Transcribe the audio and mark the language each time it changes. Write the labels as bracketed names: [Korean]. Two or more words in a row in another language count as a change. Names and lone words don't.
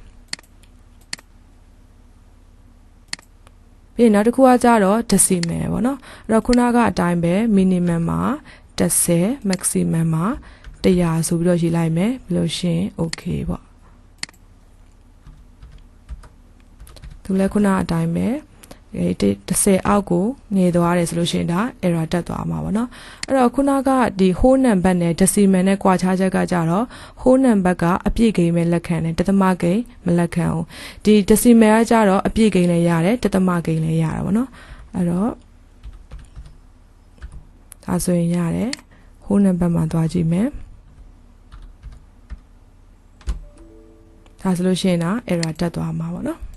[Burmese] ပြီးရင်နောက်တစ်ခုကကြတော့ decimal ပေါ့နော်အဲ့တော့ခုနကအတိုင်းပဲ minimum မှာ10 maximum မှာ100ဆိုပြီးတော့ရေးလိုက်မယ်ပြီးလို့ရှိရင် okay ပေါ့ သူလည်းခုနအတိုင်းပဲ10အောက်ကိုငယ်သွားတယ်ဆိုလို့ရှိရင်ဒါ error တက်သွားမှာပေါ့နော်အဲ့ တော့ခုနကဒီ [English] whole number [Burmese] နဲ့ decimal နဲ့ကွာခြားချက်ကကြတော့ [English] whole number [Burmese] ကအပြည့်ဂိမ်းပဲလက်ခံတယ်တသမဂိမ်းမလက်ခံဘူးဒီ decimal ကကြတော့အပြည့်ဂိမ်းလည်းရတယ်တသမဂိမ်းလည်းရတာပေါ့နော်အဲ့တော့ဒါဆိုရင်ရတယ် [English] whole number [Burmese] မှာသွားကြည့်မယ်ဒါဆိုလို့ရှိရင်ဒါ error တက်သွားမှာပေါ့နော်